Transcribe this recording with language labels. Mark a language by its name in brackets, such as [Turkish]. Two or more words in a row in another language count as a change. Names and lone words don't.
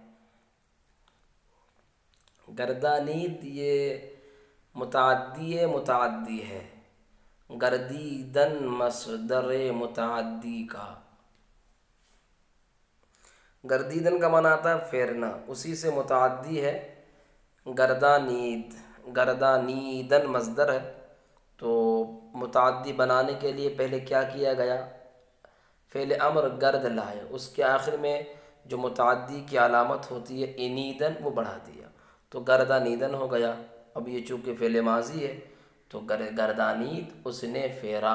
[Urdu] گردانید یہ متعدی ہے، گردیدن مصدر متعدی کا۔ گردیدن کا معنی آتا ہے پھیرنا، اسی سے متعدی ہے گردانید۔ گردانیدن مصدر ہے، تو متعدی بنانے کے لیے پہلے کیا کیا گیا؟ فعل امر گرد لائے، اس کے آخر میں جو متعدی کی علامت ہوتی ہے انیدن، وہ بڑھا دیا تو گردانیدن ہو گیا۔ اب یہ چونکہ فعل ماضی ہے تو گردانید، اس نے پھیرا۔